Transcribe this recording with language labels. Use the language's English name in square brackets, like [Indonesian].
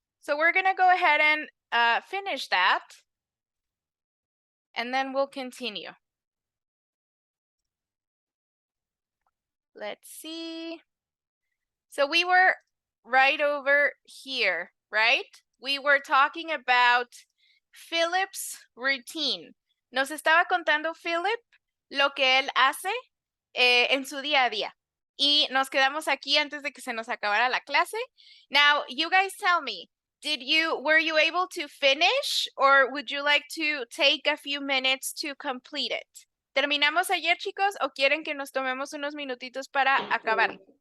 [English] So we're going to go ahead and finish that. And then we'll continue. Let's see. So we were right over here, right? We were talking about Philip's routine. [Spanish] Nos estaba contando Philip lo que él hace en su día a día. Y nos quedamos aquí antes de que se nos acabara la clase. [English] Now, you guys tell me, were you able to finish or would you like to take a few minutes to complete it? [Spanish] ¿Terminamos ayer, chicos, o quieren que nos tomemos unos minutitos para acabar?